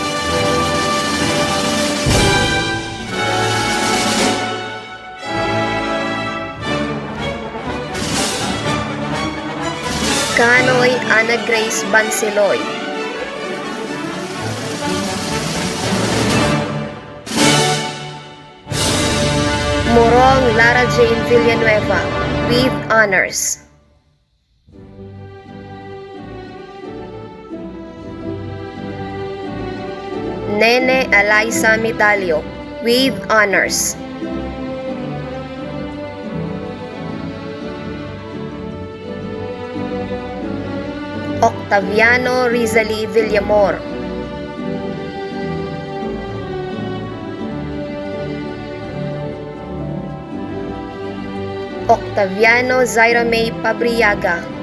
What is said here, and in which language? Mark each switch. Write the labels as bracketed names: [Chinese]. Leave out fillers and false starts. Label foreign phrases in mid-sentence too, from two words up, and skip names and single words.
[English] Kanoy Ana Grace Bansiloy. Morong Lara Jane Villanueva with honors. Nene Eliza Medalio with honors. Octaviano Rizali Villamor. Octaviano Zaira May Pabriaga.